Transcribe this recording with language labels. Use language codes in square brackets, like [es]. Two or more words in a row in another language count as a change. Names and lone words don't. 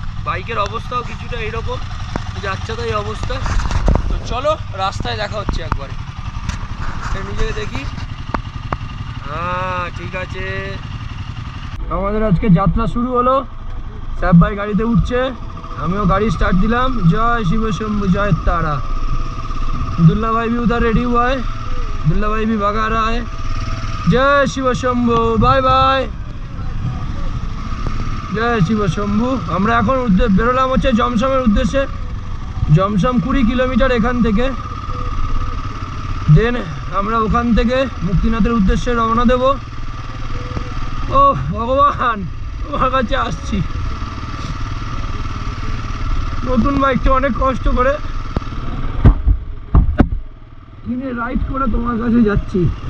[bn] বাইকের অবস্থাও কিছুটা এইরকম যাচ্ছে, তাই অবস্থা। তো চলো রাস্তায় দেখা হচ্ছে একবারে, নিজেকে দেখি। হ্যাঁ ঠিক আছে, আমাদের আজকে যাত্রা শুরু হলো। স্যাব ভাই গাড়িতে উঠছে, আমিও গাড়ি স্টার্ট দিলাম। [hi] जय शिव शंभु जय तारा। दुल्ला भाई भी उधर रेडी हुआ है, दुल्ला भाई भी भगा रहा है। जय शिव शंभु, [en] bye bye. [hi] जय शिव शंभु। [bn] আমরা এখন বেরোলাম হচ্ছে জমসমের উদ্দেশ্যে। জমসম 20 কিলোমিটার এখান থেকে। দেন আমরা ওখান থেকে মুক্তিনাথের উদ্দেশ্যে রওনা দেব। ও ভগবান, তোমার কাছে আসছি। নতুন বাইকটা অনেক কষ্ট করে কিনে রাইড করে তোমার কাছে যাচ্ছি।